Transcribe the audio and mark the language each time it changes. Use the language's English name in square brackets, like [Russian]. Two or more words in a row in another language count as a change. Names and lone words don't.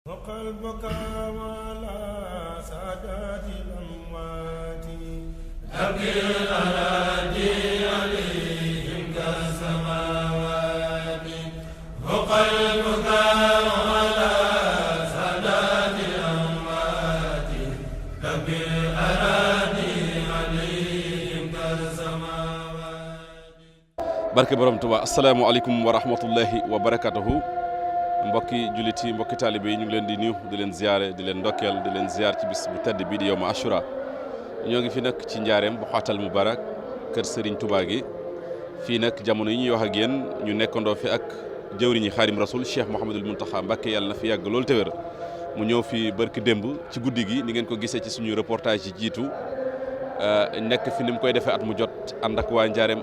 [Arabic] البكاء على سادات الأموات أبكي الأراضي عليهم كالسماوات فوق البكاء على سادات الأموات أبكي الأراضي عليهم كالسماوات. [Wolof] barke borom Tuubaa. [Arabic] السلام عليكم ورحمة الله وبركاته. [Wolof] mbokki jullit yi mbokki taalibe yi ñu ngi leen di nuyu di leen ziare di leen ndokkeel di leen ziar ci bis bu tedd bii di [Arabic] يوم عاشوراء. [Wolof] ñoo ngi fi nag ci njaareem bu xaatal mubarak kër Serigne Touba gi fii nag jamono yi ñuy wax ak yéen ñu nekkandoo fi ak jëwriñi Xaadim Rasul Cheikh Mouhamadul Mountakha Mbacké yàlla na fi yàgg loolu te wér mu ñëw fi barki démb ci guddi gi ni ngeen ko gisee ci suñu reportage yi jiitu nekk fi ni mu koy defee at mu jot ànd ak waa njaareem